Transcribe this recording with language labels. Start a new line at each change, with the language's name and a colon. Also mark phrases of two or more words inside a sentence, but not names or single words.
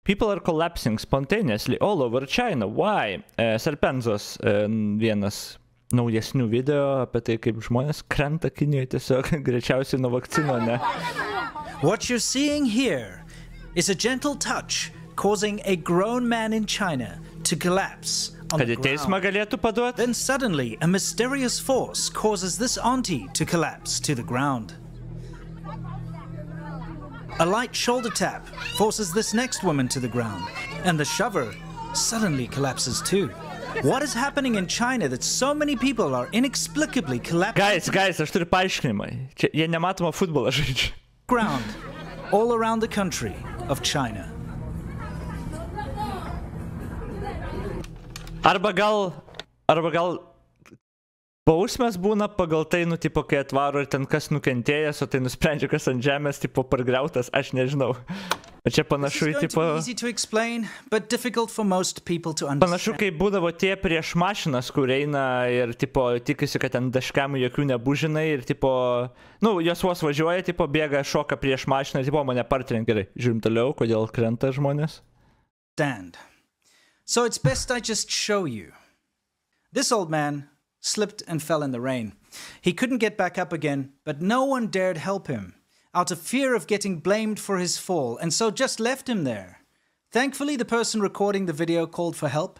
English: People are collapsing spontaneously all over China. Why?
Lithuanian: Serpenzos vienas naujesnių video apie tai, kaip žmonės krenta Kinijoje tiesiog greičiausiai nuo vakcino, ne?
English: What you're seeing here is a gentle touch causing a grown man in China to collapse on the ground. Then suddenly a mysterious force causes this auntie to collapse to the ground. A light shoulder tap forces this next woman to the ground, and the shover suddenly collapses too. What is happening in China that so many people are inexplicably collapsing? Guys,
Lithuanian: aš turiu paaiškinimą. Čia jie nematomą futbolą žaidžia.
English: Ground all around the country of China.
Lithuanian: Arba gal bausmės būna pagal tai, nu, tipo, kai atvaro ir ten kas nukentėjęs, o tai nusprendžia, kas ant žemės, tipo, pargriautas, aš nežinau. O čia panašu į, tipo... Panašu, kai būdavo tie prieš mašinas, kur eina ir, tipo, tikisi, kad ten daškamų jokių nebūžinai ir, tipo, nu, jos vos važiuoja, tipo, bėga, šoka prieš mašiną ir, tipo, mane partrenk. Gerai, žiūrim toliau, kodėl krenta žmonės.
English: Stand. So it's best I just show you. This old man slipped and fell in the rain. He couldn't get back up again, but no one dared help him, out of fear of getting blamed for his fall, and so just left him there. Thankfully, the person recording the video called for help.